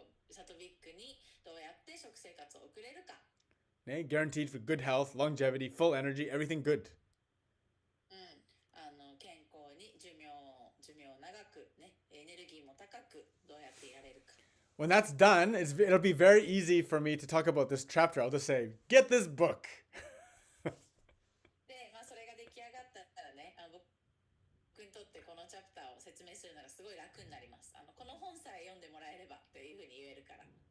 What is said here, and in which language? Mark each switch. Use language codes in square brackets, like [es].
[ja] サトビックにどうやって食生活を送れるか。ね? [en] Guaranteed for good health, longevity, full energy, everything good. [ja] 健康に寿命長くね、エネルギーも高くどうやっていられるか。 [en] When that's done, it'll be very easy for me to talk about this chapter. I'll just say, get this book. [ja] で、それが出来上がったらね、僕にとってこのチャプターを説明するのがすごい楽になります。この本さえ読んでもらえればというふうに言えるから。